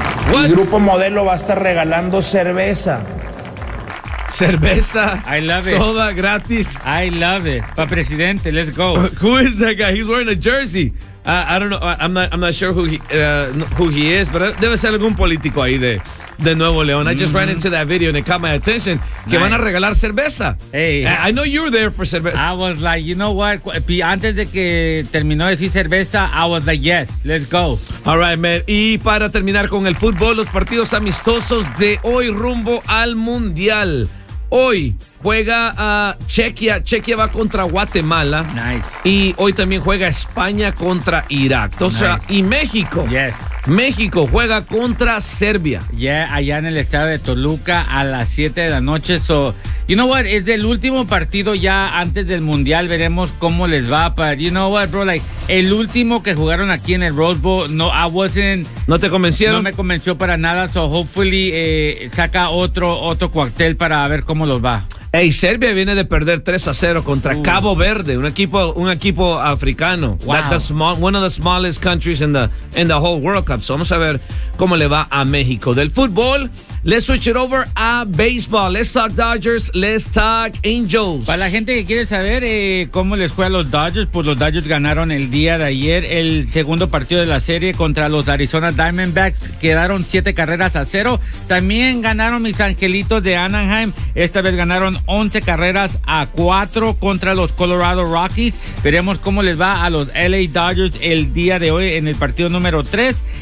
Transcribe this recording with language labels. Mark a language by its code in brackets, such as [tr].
[es] ¿Qué? El Grupo Modelo va a estar regalando cerveza. Cerveza. [en] I love soda it. [es] Soda gratis. [en] I love it. [es] Pa' presidente, [en] let's go. Who is that guy? He's wearing a jersey. I don't know. I'm not sure who he is, but [es] debe ser algún político ahí de Nuevo León. [en] Mm-hmm. I just ran into that video and it caught my attention. [es] Nice. Que van a regalar cerveza. [en] Hey. I know you were there for cerveza. I was like, you know what? [es] Antes de que terminó de decir cerveza, [en] I was like, yes, let's go. All right, man. [es] Y para terminar con el fútbol, los partidos amistosos de hoy rumbo al Mundial. Hoy juega Chequia. Chequia va contra Guatemala. [en] Nice. [es] Y hoy también juega España contra Irak. O sea, nice. Y México. [en] Yes. [es] México juega contra Serbia. Yeah, allá en el estadio de Toluca a las 7 de la noche. [en] So, you know what? [es] Es del último partido ya antes del Mundial. Veremos cómo les va. [en] But you know what, bro? Like, [es] el último que jugaron aquí en el Rose Bowl, ¿No te convencieron? No me convenció para nada. [en] So, hopefully, [es] saca otro cuartel para ver cómo los va. Hey, Serbia viene de perder 3-0 contra Cabo Verde, un equipo africano. [en] Wow. One of the smallest countries in the whole World Cup. [es] So vamos a ver cómo le va a México. Del fútbol, [en] let's switch it over a baseball. Let's talk Dodgers, let's talk Angels. [es] Para la gente que quiere saber cómo les fue a los Dodgers, pues los Dodgers ganaron el día de ayer el segundo partido de la serie contra los Arizona Diamondbacks. Quedaron 7-0. También ganaron mis angelitos de Anaheim. Esta vez ganaron 11-4 contra los Colorado Rockies. Veremos cómo les va a los LA Dodgers el día de hoy en el partido número 3.